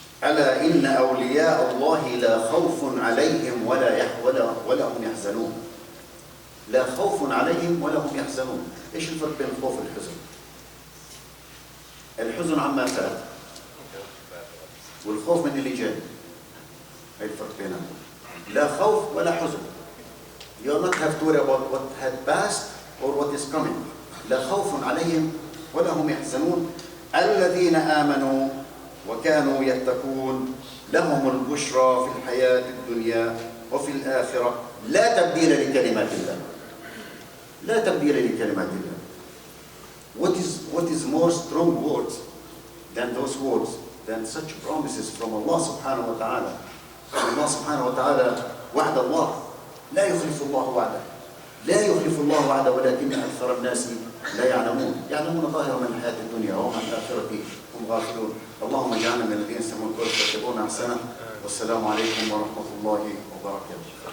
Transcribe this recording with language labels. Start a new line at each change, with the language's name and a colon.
Arabic: ألا إن أولياء الله لا خوف عليهم ولا هم يحزنون. لا خوف عليهم ولا هم يحزنون. إيش الفرق بين الخوف والحزن؟ الحزن عما فات، والخوف من اللي جاي. هاي الفرق بينهم. لا خوف ولا حزن.
English: You not have to worry about what had passed or what is coming.
Arabic: لا خوف عليهم ولا هم يحزنون. الذين آمنوا وكانوا يتقون لهم البشرى في الحياة الدنيا وفي الآخرة لا تبديل لكلمات الله. لا تبديل لكلمات الله.
English: What is more strong words than those words, than such promises from Allah subhanahu wa ta'ala.
Arabic: Allah subhanahu wa ta'ala وعد الله لا يخلف الله وعده. لا يخلف الله وعده ولكن أكثر الناس لا يعلمون ظاهرا من الحياة الدنيا وهم عن الآخرة هم غافلون. اللهم اجعلنا من الذين يستمعون القول فيتبعون أحسنه. والسلام عليكم ورحمة الله وبركاته.